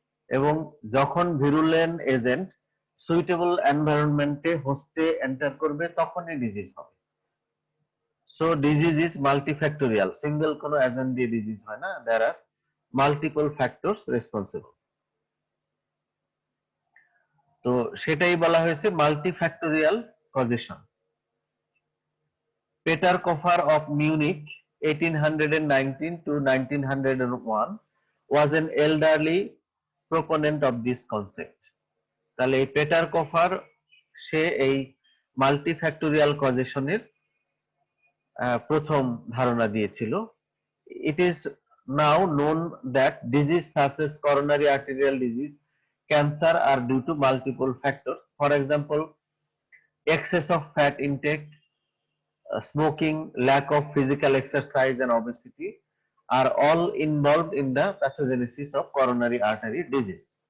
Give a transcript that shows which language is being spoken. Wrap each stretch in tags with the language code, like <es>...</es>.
<bn>এবং যখন virulent agent suitable এনভায়রনমেন্টে হোস্টে enter করবে তখনই ডিজিজ হবে।</bn> <en>so disease is multifactorial,</en> <bn>single কোনো এজেন্ট দিয়ে ডিজিজ হয় না,</bn> <en>There are multiple factors responsible.</en> <bn>তো সেটাই বলা হয়েছে multifactorial causation.</bn> <en>Pettenkofer of Munich 1819 to 1901 was an elderly proponent of this concept.</en> <bn>তাহলে এই পেটার কফার সে এই মাল্টিফ্যাক্টোরিয়াল কজেশনের প্রথম ধারণা দিয়েছিল।</bn> <en>It is now known that disease such as coronary arterial disease, cancer are due to multiple factors. For example, excess of fat intake, smoking, lack of physical exercise and obesity are all involved in the pathogenesis of coronary artery disease.</en>